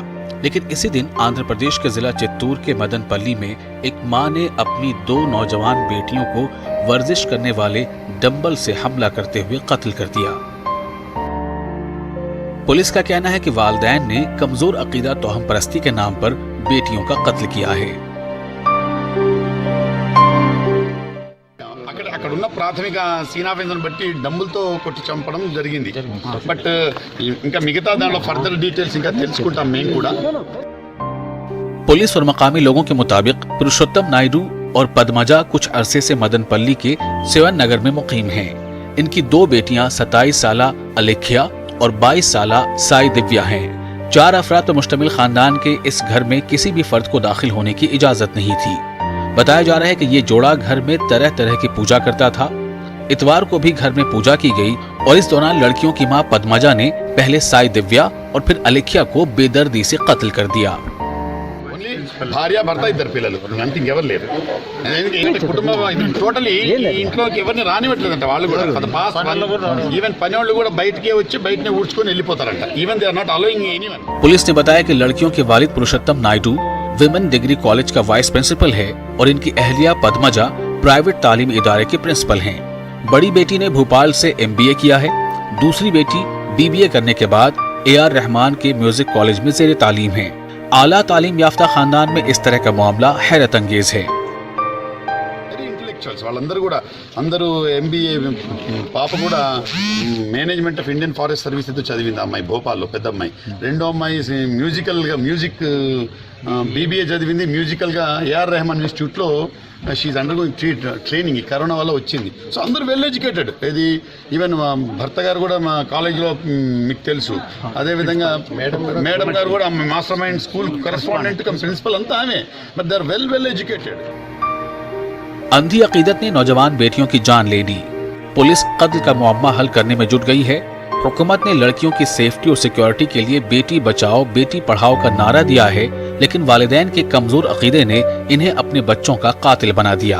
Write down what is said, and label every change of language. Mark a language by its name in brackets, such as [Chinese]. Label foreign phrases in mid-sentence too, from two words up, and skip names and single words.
[Urdu] لیکن اسی دن آندھرا پردیش کے ضلع چتور کے مدنپلی میں ایک ماں نے اپنی 2 نوجوان بیٹیوں کو ورزش کرنے والے ڈمبل سے حملہ کرتے ہوئے قتل کر دیا. پولیس کا کہنا ہے کہ والدین نے کمزور عقیدہ توہم پرستی کے نام پر بیٹیوں کا قتل کیا ہے. [Telugu] అక్కడున్న ప్రాథమిక సీనాఫెన్స్ను బట్టి డమ్ములతో కొట్టి చంపడం జరిగింది. బట్ ఇంకా మిగతా దాంట్లో [English] further details [Telugu] ఇంకా తెలుసుకుంటాం మేము కూడా। [Urdu] پولیس اور مقامی لوگوں کے مطابق پروشوتم نائیڈو اور پدمجا کچھ عرصے سے مدنپلی کے سیون نگر میں مقیم ہیں. ان کی 2 بیٹیاں 27 سالہ الیکھیا اور 22 سالہ سائی دویا ہیں. 4 افراد پر مشتمل خاندان کے اس گھر میں کسی بھی فرد کو داخل ہونے کی اجازت نہیں تھی. بتایا جا رہا ہے کہ یہ جوڑا گھر میں طرح طرح کی پوجا کرتا تھا. اتوار کو بھی گھر میں پوجا کی گئی اور اس دوران لڑکیوں کی ماں پدمجا نے پہلے سائی دویا اور پھر الیکھیا کو بے دردی سے قتل کر دیا. [Telugu] భార్య భర్త 2 పిల్లలు, అంతే ఇంకెవరు లేరు। కుటుంబం టోటలీ ఇంట్లోకి ఎవరిని రానివ్వట్లేదంట। వాళ్ళు కూడా ఈవెన్ పనివాళ్ళు కూడా బయటకే వచ్చి బయటనే ఊడ్చుకొని వెళ్ళిపోతారంట। [English] Even they are not allowing anyone. [Urdu] پولیس نے بتایا کہ لڑکیوں کے والد پروشوتم نائیڈو [English] Women Degree College [Urdu] کا [English] vice principal [Urdu] ہے اور ان کی اہلیہ پدمجا پرائیویٹ تعلیم ادارے کے پرنسپل ہیں. بڑی بیٹی نے بھوپال سے MBA کیا ہے. دوسری بیٹی BBA کرنے کے بعد AR رحمان کے [English] music college [Urdu] میں زیر تعلیم ہے. اعلیٰ تعلیم یافتہ خاندان میں اس طرح کا معاملہ حیرت انگیز ہے. [Telugu] వాళ్ళందరూ కూడా అందరూ MBA, పాప కూడా [English] management of Indian Forest Service [Telugu] ఏదో చదివింది అమ్మాయి భోపాల్లో, పెద్ద అమ్మాయి। రెండో అమ్మాయి మ్యూజిక్ BBA చదివింది మ్యూజికల్గా AR రెహమాన్ ఇన్స్టిట్యూట్లో [English] she's undergoing training. [Telugu] ఈ కరోనా వల్ల వచ్చింది. సో అందరూ [English] well educated. [Telugu] ఇది ఈవెన్ మా భర్త గారు కూడా మా కాలేజీలో మీకు తెలుసు. అదేవిధంగా మేడం గారు కూడా మాస్టర్ మైండ్ స్కూల్ [English] correspondent cum principal [Telugu] అంతా ఆమె. [English] But they are well educated. [Urdu] اندھی عقیدت نے نوجوان بیٹیوں کی جان لے لی. پولیس قتل کا معمہ حل کرنے میں جٹ گئی ہے۔ حکومت نے لڑکیوں کی سیفٹی اور سکیورٹی کے لیے بیٹی بچاؤ بیٹی پڑھاؤ کا نعرہ دیا ہے، لیکن والدین کے کمزور عقیدے نے انہیں اپنے بچوں کا قاتل بنا دیا.